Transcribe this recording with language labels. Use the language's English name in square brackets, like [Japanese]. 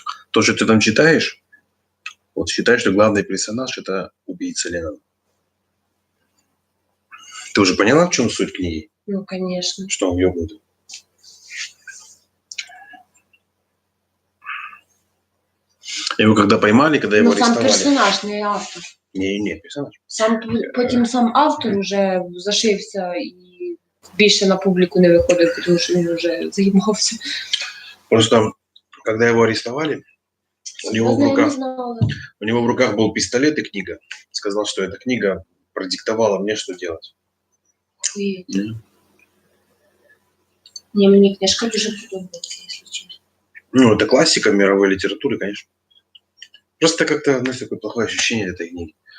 [Russian] То, что ты там читаешь, вот считай, что главный персонаж – это убийца Леннона. Ты уже поняла, в чем суть книги? Ну, конечно. Что он ёбнутый? Его когда поймали, когда его Ну, сам арестовали. персонаж, не автор. Не, персонаж. [Ukrainian] Потім сам автор уже зашився і більше на публіку не виходив, тому що він вже заїмався. [Russian] Просто, когда его арестовали, у него в руках был пистолет и книга. Сказал, что эта книга продиктовала мне, что делать. [Ukrainian] Не, мені книжка дуже подобається, якщо чесно. [Russian] Ну, это классика мировой литературы, конечно. Просто как-то, знаешь, такое плохое ощущение этой книги.